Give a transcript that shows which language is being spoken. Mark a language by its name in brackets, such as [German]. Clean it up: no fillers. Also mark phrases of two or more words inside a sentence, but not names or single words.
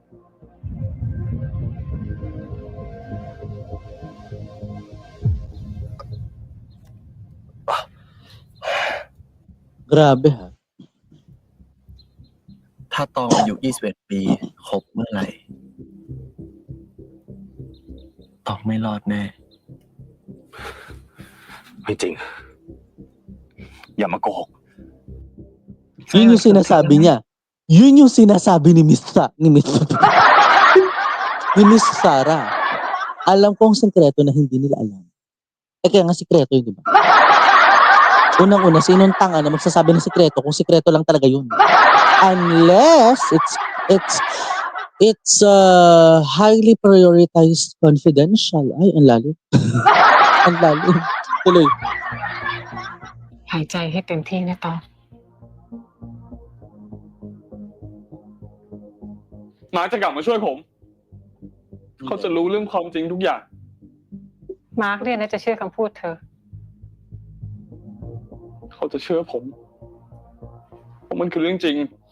[Filipino] Grabe ha. [Thai] ถ้าตองอายุ 21 ปีครบเมื่อไหร่ ตองไม่รอดแน่ ไม่จริง อย่ามาโกหก [Filipino] Yun yung sinasabi niya. Yun yung sinasabi ni Miss ni Miss Sarah. Alam ko ang sekreto na hindi nila alam. Kaya nga sekreto yun, di ba? Unang-una, sinong tanga na magsasabi ng sekreto kung sekreto lang talaga yun? [English] Unless it's highly prioritized confidential. [Filipino] Ay, ang lalim. Ang lalim. Tuloy. [Thai] หายใจให้เต็มที่นะตอง มาร์คจะกลับมาช่วยผม เขาจะรู้เรื่องความจริงทุกอย่าง มาร์คเนี่ยนะจะเชื่อคำพูดเธอ เขาจะเชื่อผมเพราะมันคือเรื่องจริง